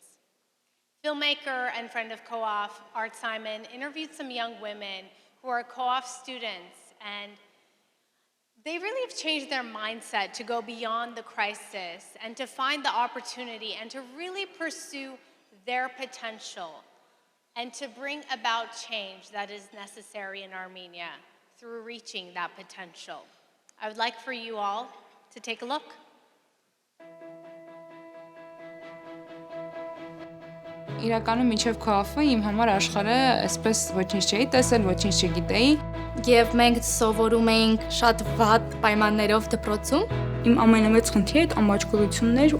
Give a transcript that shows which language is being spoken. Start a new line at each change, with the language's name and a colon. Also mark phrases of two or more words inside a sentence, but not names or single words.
English: Filmmaker and friend of COAF, Art Simon, interviewed some young women who are COAF students, and they really have changed their mindset to go beyond the crisis and to find the opportunity and to really pursue their potential and to bring about change that is necessary in Armenia through reaching that potential. I would like for you all to take a look.
Armenian: Իրականում միջև COAF-ը իմ համար աշխարհը այսպես ոչինչ չէի տեսել, ոչինչ չգիտեի։ Եվ մենք սովորում էինք շատ վատ պայմաններով դպրոցում։ Իմ ամենամեծ խնդիրը այդ ամաչկորությունն էր։